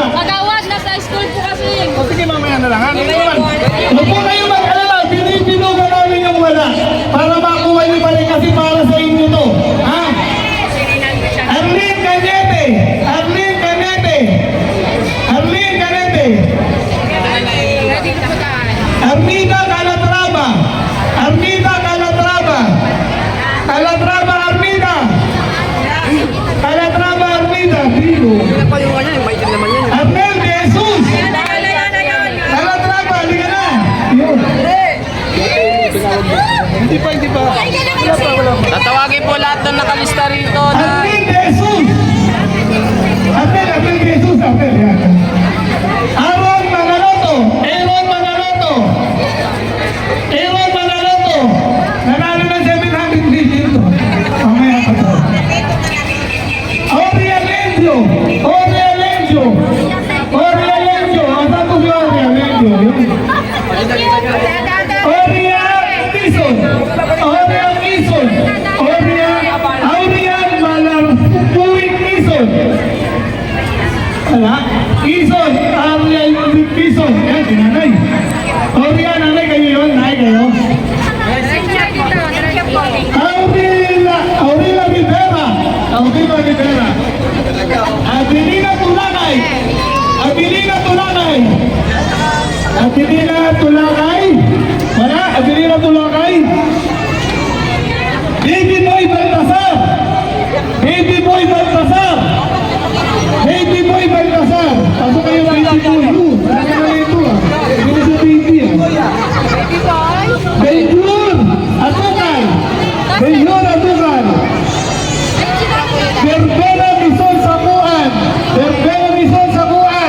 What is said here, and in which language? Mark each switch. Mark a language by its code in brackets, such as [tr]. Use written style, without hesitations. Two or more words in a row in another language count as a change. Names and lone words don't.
[tl] Magawad na sa school po kasi. Sige, mamaya na lang. Huwag po kayo mag-alala. Pinipinugan namin yung wala. Para makuha niyo pa rin kasi para sa inyo to. Ha? Arlene Cañete! Arlene Cañete! Arlene Cañete! Armida Calatrava! Armida Calatrava! Calatrava Armida! Calatrava Armida! Dino! Arnel de Jesus! Calatrava! Hindi ka na! Yun! Hindi pa! Tatawagin po lahat ng nakalista rito na Arnel de Jesus! Arnel de Jesus! Arnel! Yan! Aaron Manaloto! Aaron Manaloto! Aaron Manaloto! Nanalo ng 700 dito. Mamaya pa to. Orialencio! Orialencio! Orialencio! Asan ko si Orialencio? Orian Tison! Orian Tison! Orian Malarpuig Tison! Wala? Tison! Orian Tison! Yan, sinanay. Orian, nanay kayo yun? Nanay kayo? Aurila Rivera! Aurila Rivera! Abilina Tulakay! Abilina Tulakay! Abilina Tulakay! Wala? Abilina Tulakay! Baby Boy Baltasar! Baby Boy Baltasar! Baby Boy Baltasar! Pasok kayo Baby Boy! Wala ka na ito ah! Hindi na sa baby ah! Benjur! Atukan! Benjur Atukan! Berbera Mison Sakuan! Berbera Mison Sakuan!